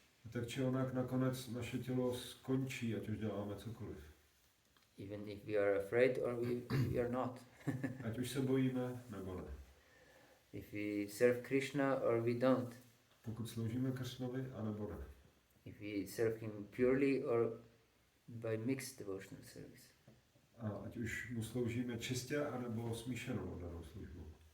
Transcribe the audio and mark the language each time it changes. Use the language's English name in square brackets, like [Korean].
[Czech] Tak či onak nakonec naše tělo skončí, ať už děláme cokoliv. [English] Even if we are afraid or we are not. [Czech] Ať už se bojíme, nebo ne. [English] If we serve Krishna or we don't. [Czech] Pokud sloužíme Krishnovi, anebo ne. [English] If we serve him purely or by mixed devotional service. [Czech] A ať už mu sloužíme čistě, anebo smíšenou oddanou službou.